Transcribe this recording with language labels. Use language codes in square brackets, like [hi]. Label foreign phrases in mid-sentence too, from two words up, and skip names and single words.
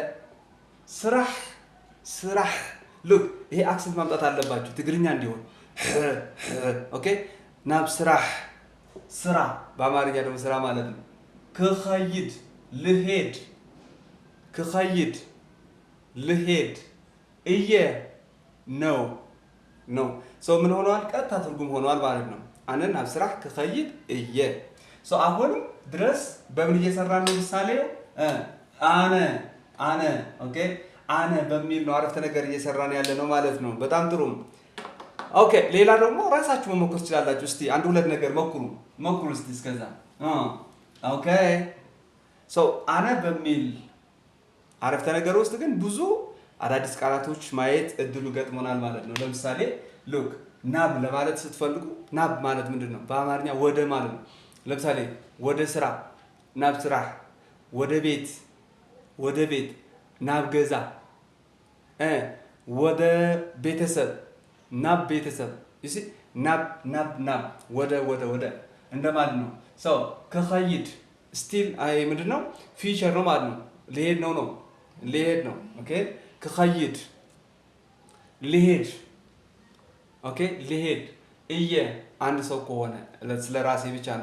[am] ስራሕ ሉክ ይሄ አክሰንት ማምጣት አለባችሁ ትግርኛ እንዲሆን። ኦኬ [ti] ናብ ስራሕ፣ [am] ስራ በአማርኛ ደግሞ ስራ ማለት ነው። ክኸይድ ልሄድ እየ ነው ምን ሆኗል? ቀጥታ ትርጉም ሆኗል ማለት ነው። [ti] አነ ናብ ስራሕ ክኸይድ እየ። [am] አሁንም ድረስ በምን እየሰራን ነው? ምሳሌው አነ ኦኬ አነ በሚል ነው አረፍተ ነገር እየሰራን ያለ ነው ማለት ነው። በጣም ጥሩ ኦኬ። ሌላ ደግሞ ራሳችሁ መሞከር ትችላላችሁ። እስቲ አንድ ሁለት ነገር ሞክሩ እስቲ እስከዛ ኦኬ። አነ በሚል አረፍተ ነገር ውስጥ ግን ብዙ አዳዲስ ቃላቶች ማየት እድሉ ገጥሞናል ማለት ነው። ለምሳሌ ሉክ ናብ ለማለት ስትፈልጉ ናብ ማለት ምንድን ነው? በአማርኛ ወደ ማለት ነው። ለምሳሌ ወደ ስራ [ti] ናብ ስራህ፣ [am] ወደ ቤት [ti] ናብ ገዛ፣ [am] ወደ ቤተሰብ [ti] ናብ ቤተሰብ [am] እሺ። ናብ ወደ እንደማለት ነው። ከኸይድ ስቲል ምንድን ነው? ፊቸር ነው ማለት ነው። ሊሄድ ነው። ኦኬ ከኸይድ ሊሄድ ኦኬ ሊሄድ አንድ ሰው ከሆነ ስለ ራሴ ብቻ ነው።